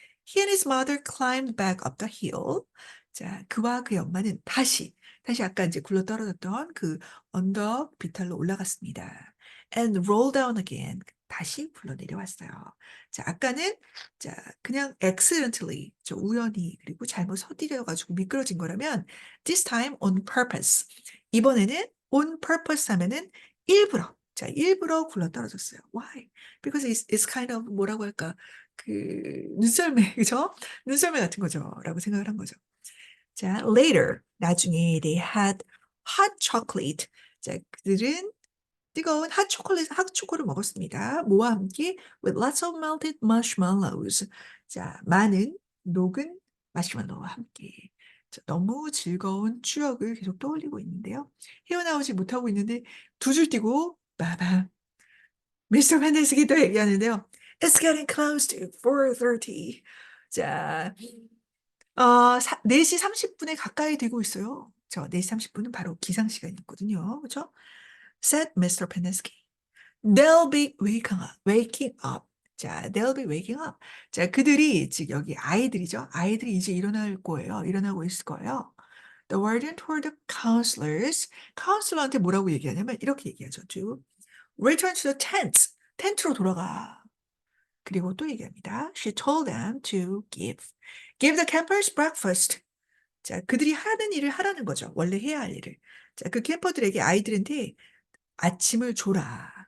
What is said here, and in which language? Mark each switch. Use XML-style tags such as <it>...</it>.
<en>He and his mother climbed back up the hill.</en> <ko>자, 그와 그의 엄마는 다시 아까 이제 굴러 떨어졌던 그 언덕 비탈로 올라갔습니다.</ko> <en>And roll down again.</en> <ko>다시 굴러 내려왔어요. 자, 아까는 자, 그냥 accidentally, 우연히 그리고 잘못 헛디뎌가지고 미끄러진 거라면</ko> <en>this time on purpose.</en> <ko>이번에는</ko> <en>on purpose</en> <ko>하면은 일부러 굴러 떨어졌어요.</ko> <en>Why? Because it's kind of</en> <ko>뭐라고 할까? 그 눈썰매, 그죠? 눈썰매 같은 거죠.라고 생각을 한 거죠.</ko> <en>자, later</en> <ko>나중에</ko> <en>they had hot chocolate.</en> <ko>자, 그들은 뜨거운 핫초코를 먹었습니다. 뭐와 함께?</ko> <en>With lots of melted marshmallows.</en> <ko>자, 많은 녹은 마시멜로와 함께. 자, 너무 즐거운 추억을 계속 떠올리고 있는데요. 헤어나오지 못하고 있는데 두 줄 띄고 빠밤. 미스터 펜데스기 또 얘기하는데요.</ko> <en>It's getting close to 4:30.</en> <ko>자, 4시 30분에 가까이 되고 있어요. 4시 30분은 바로 기상 시간이었거든요.</ko> <en>그렇죠? Said Mr. Pennesky. They'll be waking up. 자, they'll be waking up.</en> <ko>자, 그들이, 즉, 여기 아이들이죠. 아이들이 이제 일어날 거예요. 일어나고 있을 거예요.</ko> <en>The warden told the counselors.</en> <ko>카운슬러한테 뭐라고 얘기하냐면, 이렇게 얘기하죠.</ko> <en>To return to the tents.</en> <ko>텐트로 돌아가. 그리고 또 얘기합니다.</ko> <en>She told them to give the campers breakfast.</en> <ko>자, 그들이 하는 일을 하라는 거죠. 원래 해야 할 일을. 자, 그 캠퍼들에게 아이들한테 아침을 줘라.</ko>